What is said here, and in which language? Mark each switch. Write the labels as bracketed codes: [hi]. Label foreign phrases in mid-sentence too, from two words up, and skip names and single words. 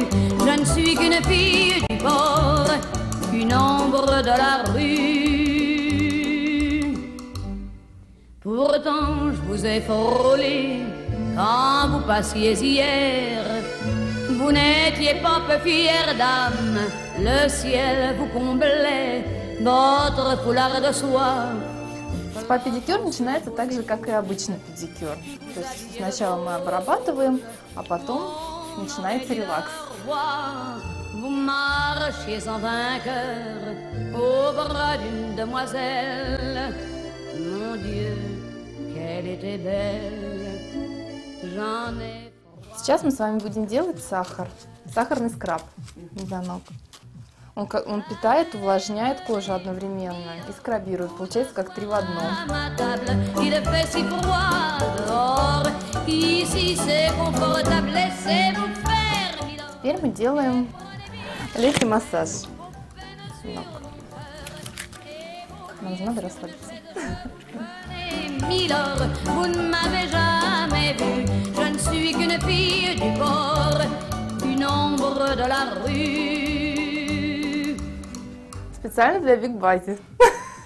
[fr] Je ne suis qu'une fille du port, une ombre de la rue. Pourtant, je vous ai frôlé quand vous passiez hier. Vous n'étiez pas peu fière d'âme, le ciel vous comblait, votre foulard de soie. [ru] Спа-педикюр начинается так же, как и обычный педикюр. То есть сначала мы обрабатываем, а потом начинается релакс. [fr] Vous marchiez en vainqueur au bras d'une demoiselle. Mon Dieu, qu'elle était belle. J'en ai... [ru] Сейчас мы с вами будем делать сахар. Сахарный скраб для ног. Он питает, увлажняет кожу одновременно и скрабирует. Получается как 3 в 1. Теперь мы делаем легкий массаж ног. Нам же надо расслабиться. [fr] Milord, vous ne m'avez jamais vu. Je ne suis qu'une fille du port, une ombre de la rue. [ru] Специально для Биг Бази.